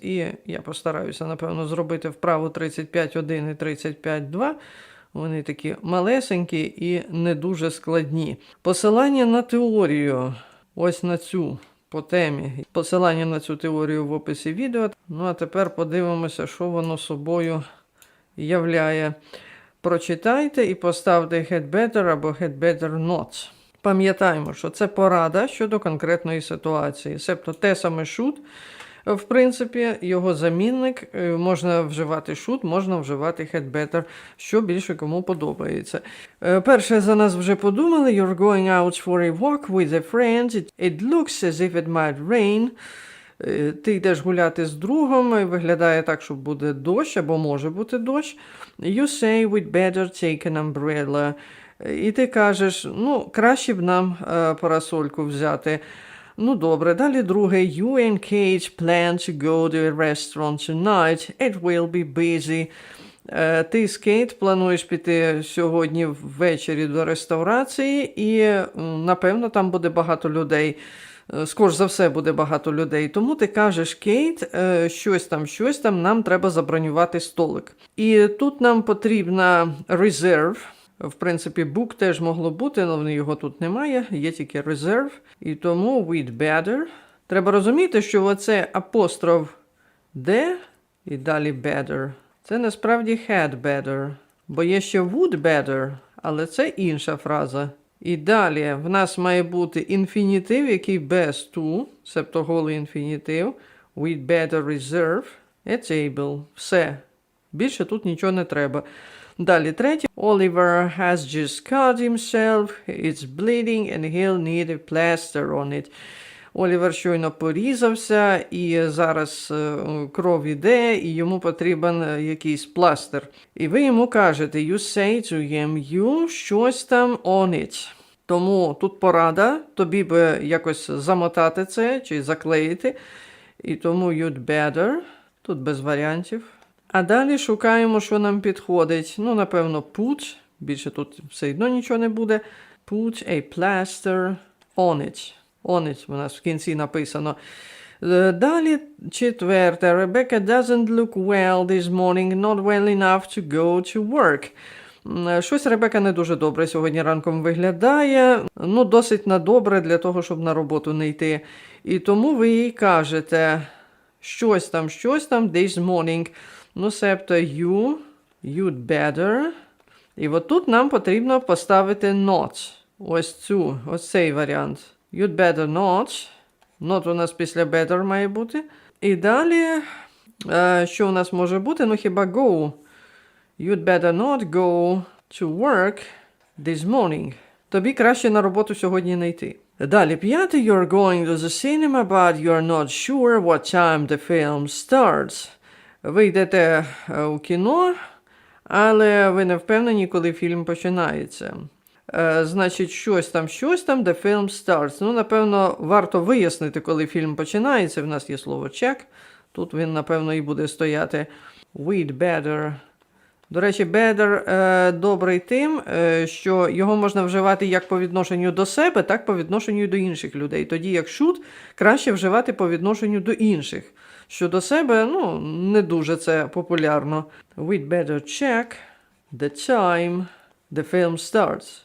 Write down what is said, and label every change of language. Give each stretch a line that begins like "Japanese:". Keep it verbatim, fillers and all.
Ukrainian: І я постараюся, напевно, зробити вправу тридцять п'ять один і тридцять п'ять два. Вони такі малесенькі і не дуже складні. Посилання на теорію, ось на цю по темі. Посилання на цю теорію в описі відео. Ну а тепер подивимося, що воно собою являє. Прочитайте і поставте Had Better або Had Better Not. Пам'ятаємо, що це порада щодо конкретної ситуації. Себто те саме should, в принципі, його замінник, е, можна вживати should, можна вживати Had Better, що більше кому подобається. Е, Перше за нас вже подумали.
English: You're going out for a walk with a friend. It, it looks as if it might rain.
Ukrainian: Е, Ти йдеш гуляти з другом, і виглядає так, що буде дощ або може бути дощ.
English: You say we'd better take an umbrella.
Ukrainian: Е, І ти кажеш, ну, краще б нам е, парасольку взяти. Ну, добре, далі друге.
English: You and Kate plan to go to a restaurant tonight. It will be busy.
Ukrainian: Е, Ти з Кейт плануєш піти сьогодні ввечері до ресторації, і м, напевно там буде багато людей. Е, Скорш за все буде багато людей. Тому ти кажеш, Кейт, е, щось там, щось там, нам треба забронювати столик. І тут нам потрібна reserve. В принципі, book теж могло бути, але його тут немає, є тільки reserve. І тому
English: we'd better.
Ukrainian: Треба розуміти, що оце апостроф де і далі better. Це насправді
English: had better,
Ukrainian: бо є ще
English: would better,
Ukrainian: але це інша фраза. І далі в нас має бути інфінітив, який без to, себто голий інфінітив.
English: We'd better reserve a table.
Ukrainian: Все. Більше тут нічого не треба. Далі третє.
English: Oliver has just cut himself. It's bleeding and he'll need a plaster on it.
Ukrainian: Олівер щойно порізався, і зараз е, кров іде, і йому потрібен е, якийсь пластир. І ви йому кажете,
English: you say to him, you
Ukrainian: щось там
English: on it.
Ukrainian: Тому тут порада, тобі би якось замотати це чи заклеїти. І тому
English: you'd better,
Ukrainian: тут без варіантів. А далі шукаємо, що нам підходить. Ну, напевно, put, більше тут все одно нічого не буде.
English: Put a plaster on it. On it
Ukrainian: у нас в кінці написано. Е, Далі четверте.
English: Rebecca doesn't look well this morning, not well enough to go to work.
Ukrainian: М, е, Щось Ребека не дуже добре сьогодні ранком виглядає. Ну, досить на добре для того, щоб на роботу не йти. І тому ви їй кажете, щось там, щось там,
English: this morning.
Ukrainian: Ну, себто
English: you, you'd better.
Ukrainian: І от тут нам потрібно поставити not. Ось цю, ось цей варіант.
English: You'd better not.
Ukrainian: Not у нас після better має бути. І далі, е, що у нас може бути? Ну, хіба go.
English: You'd better not go to work this morning.
Ukrainian: Тобі краще на роботу сьогодні не йти. Далі п'яте.
English: You're going to the cinema, but you're not sure what time the film starts.
Ukrainian: Ви йдете е, у кіно, але ви не впевнені, коли фільм починається. Е, значить, щось там, щось там,
English: the film starts.
Ukrainian: Ну, напевно, варто вияснити, коли фільм починається. В нас є слово check. Тут він, напевно, і буде стояти.
English: We'd better.
Ukrainian: До речі, better е, добрий тим, е, що його можна вживати як по відношенню до себе, так по відношенню до інших людей. Тоді як should краще вживати по відношенню до інших. Щодо себе, ну, не дуже це популярно.
English: We'd better check the time the film starts.